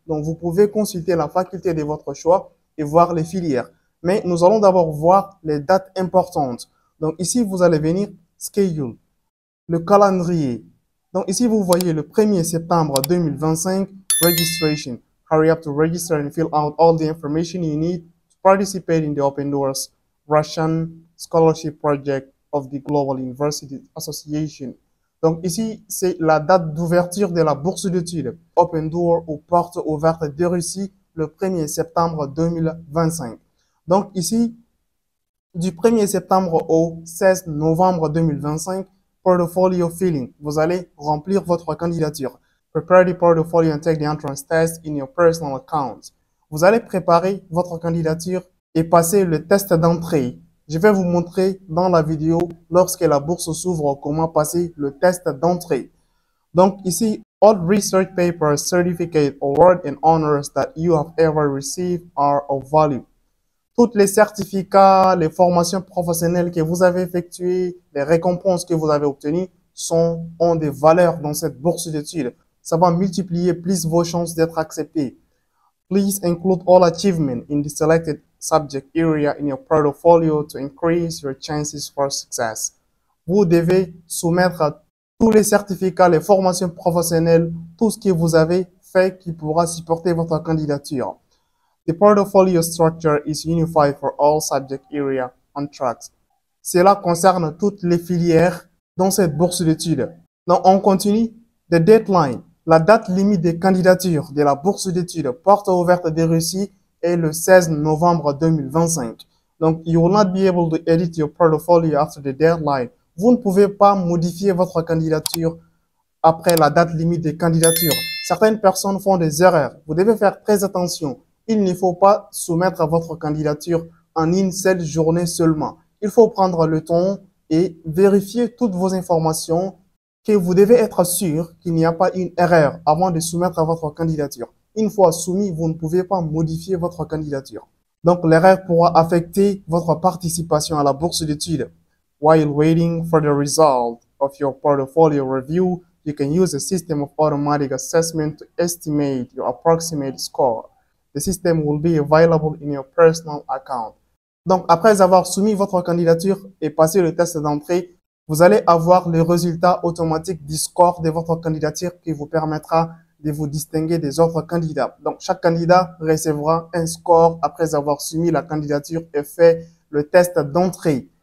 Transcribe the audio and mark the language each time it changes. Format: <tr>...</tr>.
<fr>Donc vous pouvez consulter la faculté de votre choix et voir les filières. Mais nous allons d'abord voir les dates importantes. Donc ici, vous allez venir Schedule, le calendrier. Donc ici, vous voyez le 1er septembre 2025, Registration.</fr> <en>Hurry up to register and fill out all the information you need to participate in the Open Doors Russian Scholarship Project of the Global University Association.</en> <fr>Donc ici, c'est la date d'ouverture de la bourse d'études Open Door ou Porte ouverte de Russie le 1er septembre 2025. Donc ici, du 1er septembre au 16 novembre 2025, Portfolio Filling. Vous allez remplir votre candidature.</fr> <en>Prepare the portfolio and take the entrance test in your personal account.</en> <fr>Vous allez préparer votre candidature et passer le test d'entrée. Je vais vous montrer dans la vidéo, lorsque la bourse s'ouvre, comment passer le test d'entrée. Donc ici,</fr> <en>all research papers, certificates, awards and honors that you have ever received are of value.</en> <fr>Tous les certificats, les formations professionnelles que vous avez effectuées, les récompenses que vous avez obtenues ont des valeurs dans cette bourse d'études. Ça va multiplier plus vos chances d'être accepté.</fr> <en>Please include all achievements in the selected subject area in your portfolio to increase your chances for success.</en> <fr>Vous devez soumettre tous les certificats, les formations professionnelles, tout ce que vous avez fait qui pourra supporter votre candidature.</fr> <en>The portfolio structure is unified for all subject area on tracks.</en> <fr>Cela concerne toutes les filières dans cette bourse d'études. Donc, on continue.</fr> <en>The deadline,</en> <fr>la date limite des candidatures de la bourse d'études Porte ouverte de Russie est le 16 novembre 2025.</fr> <en>Donc, you will not be able to edit your portfolio after the deadline.</en> <fr>Vous ne pouvez pas modifier votre candidature après la date limite des candidatures. Certaines personnes font des erreurs. Vous devez faire très attention. Il ne faut pas soumettre votre candidature en une seule journée seulement. Il faut prendre le temps et vérifier toutes vos informations, que vous devez être sûr qu'il n'y a pas une erreur avant de soumettre votre candidature. Une fois soumis, vous ne pouvez pas modifier votre candidature. Donc, l'erreur pourra affecter votre participation à la bourse d'études.</fr> <en>While waiting for the result of your portfolio review, you can use a system of automatic assessment to estimate your approximate score. The system will be available in your personal account.</en> <fr>Donc, après avoir soumis votre candidature et passé le test d'entrée, vous allez avoir le résultat automatique du score de votre candidature qui vous permettra de vous distinguer des autres candidats. Donc, chaque candidat recevra un score après avoir soumis la candidature et fait le test d'entrée.</fr>